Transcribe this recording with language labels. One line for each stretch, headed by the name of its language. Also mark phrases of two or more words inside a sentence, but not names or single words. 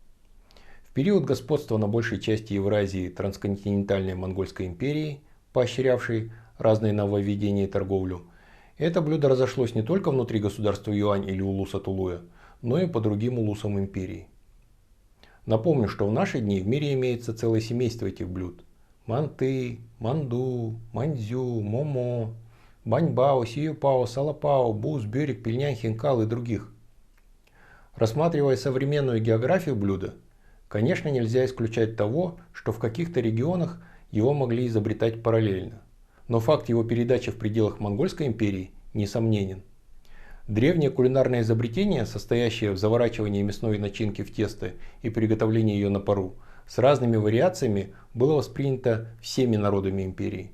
Russian: В период господства на большей части Евразии трансконтинентальной Монгольской империи, поощрявшей разные нововведения и торговлю, это блюдо разошлось не только внутри государства Юань или улуса Тулуя, но и по другим улусам империи. Напомню, что в наши дни в мире имеется целое семейство этих блюд. Манты, манду, маньцзю, момо, баньбао, сиюпао, салапао, буз, бюрик, пельнянь, хинкал и других. Рассматривая современную географию блюда, конечно, нельзя исключать того, что в каких-то регионах его могли изобретать параллельно. Но факт его передачи в пределах Монгольской империи несомненен. Древнее кулинарное изобретение, состоящее в заворачивании мясной начинки в тесто и приготовлении ее на пару, с разными вариациями было воспринято всеми народами империи.